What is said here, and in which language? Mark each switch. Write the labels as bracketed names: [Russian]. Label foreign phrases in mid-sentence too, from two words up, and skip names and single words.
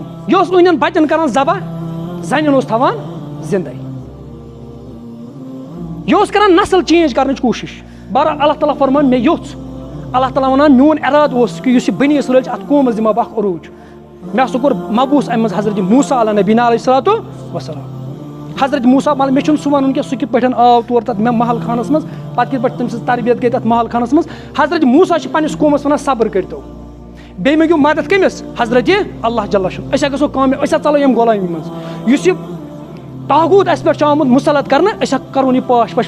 [Kashmiri] یہِ اوس أنٛدٮ۪ن بچن کران ذبح زنٮ۪ن اوس تھاوان زندے. یہِ اوس کران نسل چینج کرنٕچ کوٗشش. بہرحال اللہ تعالیٰ فرمان مےٚ یوٚژھ. اللہ تعالیٰ ونان میون ارادٕ اوس کہِ یُس یہِ بنی اسرائیل چھِ اتھ قومس دِمہٕ بہٕ اکھ عروٗج. مےٚ ہسا کوٚر مبوٗس امہِ منٛز حضرت موسیٰ [Arabic] علیٰ نبینا علیہ الصلوۃ والسلام. [Kashmiri] حضرت موسیٰ مطلب مےٚ چھُنہٕ سُہ وَنُن کینٛہہ سُہ کِتھ پٲٹھۍ آو تور تَتھ مےٚ محل خانس منٛز پتہٕ کِتھ پٲٹھۍ تٔمۍ سٕنٛز تربیت گٔے تَتھ محل خانس منٛز. حضرت موسیٰ چھِ پننِس قومس ونان صبر کٔرتو. بیٚیہِ منٛگِو مدد کٔمِس؟ حضرت اللہ جل شُن. أسۍ ہا گژھو کامیاب. أسۍ ہا ژَلو ییٚمہِ غۄلٲمی منٛز. یُس یہِ طاغوٗت اَسہِ پٮ۪ٹھ چھُ آمُت مُسلط کرنہٕ أسۍ ہا کرون یہِ پاش پاش.